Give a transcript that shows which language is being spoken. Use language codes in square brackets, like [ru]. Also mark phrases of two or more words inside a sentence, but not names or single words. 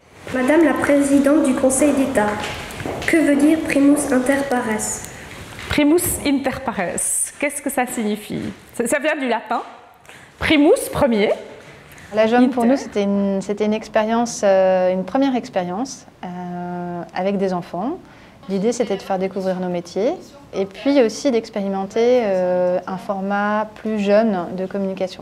[fr] Madame la Présidente du Conseil d'État, que veut dire [la] primus inter pares? Primus inter pares, [fr] qu'est-ce que ça signifie? Ça vient du latin. Primus, premier. La JOM pour nous, c'était une expérience, une première expérience avec des enfants. L'idée, c'était de faire découvrir nos métiers et puis aussi d'expérimenter un format plus jeune de communication.